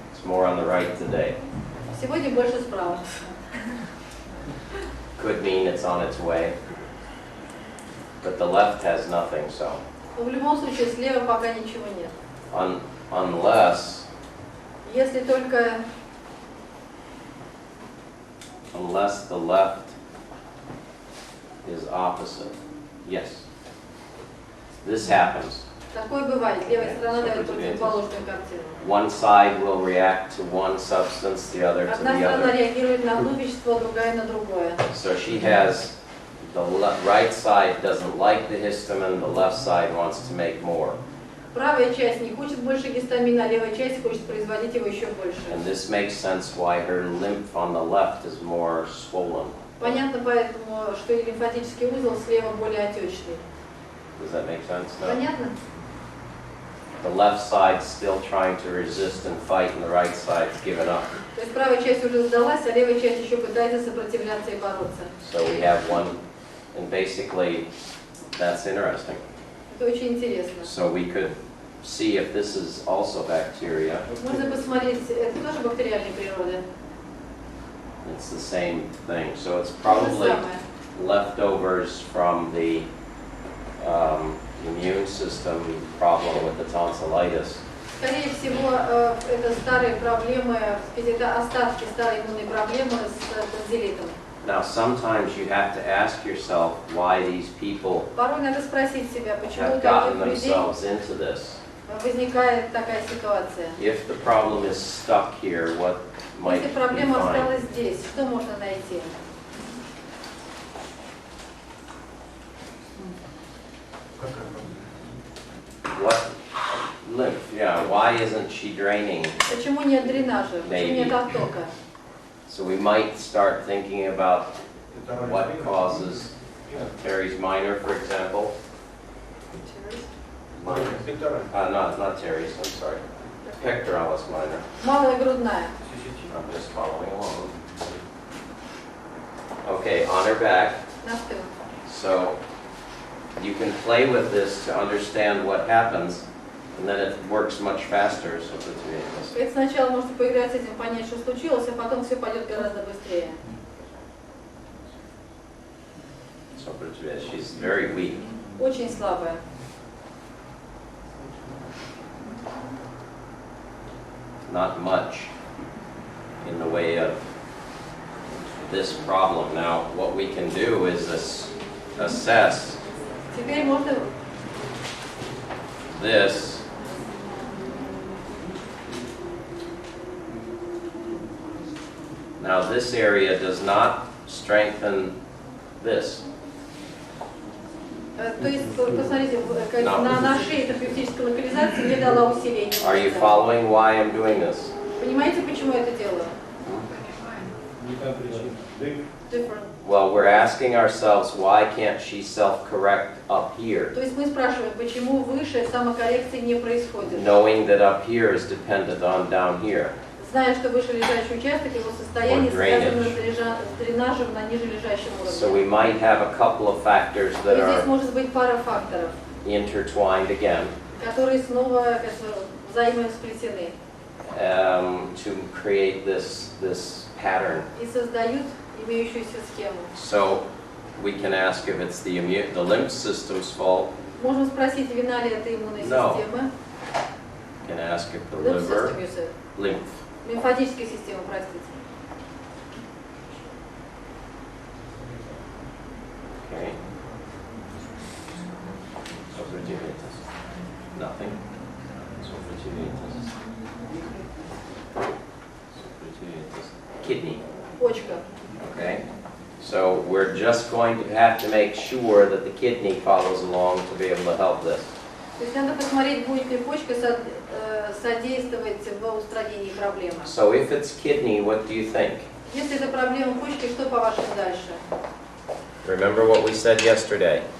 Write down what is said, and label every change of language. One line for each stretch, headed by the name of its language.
English: It's more on the right today.
Russian: Сегодня больше справа.
English: Could mean it's on its way. But the left has nothing, so
Russian: Но в любом случае слева пока ничего нет.
English: unless
Russian: Если только
English: the left is opposite. Yes. This happens.
Russian: такое бывает, левая сторона дает противоположную картину.
English: One side will react to one substance, the other to
Russian: Одна
English: the
Russian: сторона
English: other.
Russian: реагирует на одно вещество, другая на другое.
English: So she has, the right side doesn't like the histamine, the left side wants to make more.
Russian: Правая часть не хочет больше гистамина, а левая часть хочет производить его еще больше.
English: And this makes sense why her lymph on the left is more swollen.
Russian: Понятно поэтому, что и лимфатический узел слева более отечный.
English: Does that make sense? No?
Russian: Понятно?
English: The left side's still trying to resist and fight, and the right side's given up.
Russian: То есть правая часть уже сдалась, а левая часть еще пытается сопротивляться и бороться.
English: So we have one, and basically, that's interesting.
Russian: Это очень интересно.
English: So we could see if this is also bacteria.
Russian: Можно посмотреть, это тоже бактериальной природы.
English: It's the same thing. So it's
Russian: То же
English: probably
Russian: самое.
English: leftovers from the immune system problem with the tonsillitis.
Russian: Скорее всего, это старые проблемы, это остатки старой иммунной проблемы с тонзиллитом.
English: Now, sometimes you have to ask yourself why these people
Russian: Порой надо спросить себя, почему у
English: have gotten
Russian: таких людей
English: themselves into this.
Russian: возникает такая ситуация.
English: If the problem is stuck here, what might
Russian: Если
English: we
Russian: проблема
English: find?
Russian: осталась здесь, что можно найти?
English: What lymph? Yeah, why isn't she draining?
Russian: Почему нет дренажа? Почему
English: Maybe.
Russian: нет оттока?
English: So we might start thinking about what causes Terry's minor, for example. Not Terry's, I'm sorry. Pectoralis minor.
Russian: Малая грудная.
English: I'm just following along. Okay, on her back.
Russian: На спину.
English: So you can play with this to understand what happens, and then it works much faster. So it's
Russian: Это сначала можете поиграть с этим, понять, что случилось, а потом все пойдет гораздо быстрее.
English: so she's very weak.
Russian: Очень слабая.
English: Not much in the way of this problem. Now, what we can do is assess
Russian: Теперь можно
English: this now this area does not strengthen this.
Russian: То есть, посмотрите, на шее терапевтической локализации не дала усиления.
English: Are you following why I'm doing this?
Russian: Понимаете, почему я это делаю? Не та причина.
English: Different. Well, we're asking ourselves, why can't she self-correct up here?
Russian: То есть мы спрашиваем, почему выше самокоррекции не происходит?
English: Knowing that up here is dependent on down here.
Russian: Зная, что выше лежащий участок, его состояние
English: Or
Russian: связано
English: drainage.
Russian: с дренажем на ниже лежащем
English: So we
Russian: уровне.
English: might have a couple of factors
Russian: И
English: that
Russian: здесь может быть пара факторов,
English: intertwined again
Russian: которые снова взаимосплетены
English: to create this pattern.
Russian: и создают имеющуюся схему.
English: So we can ask if it's the lymph system's fault.
Russian: Можем спросить, вина ли это иммунной
English: No.
Russian: системы,
English: We can ask if the lymph system, liver, you said. lymph.
Russian: Лимфатическая система, простите.
English: Okay. Sophrogenitus. Nothing. Sophrogenitus. Sophrogenitus. Kidney.
Russian: Почка.
English: Okay. So we're just going to have to make sure that the kidney follows along to be able to help this.
Russian: То есть надо посмотреть, будет ли почка содействовать в устранении проблемы.
English: So if it's kidney, what do you think?
Russian: Если это проблема почки, что по-вашему дальше?
English: Remember what we said yesterday.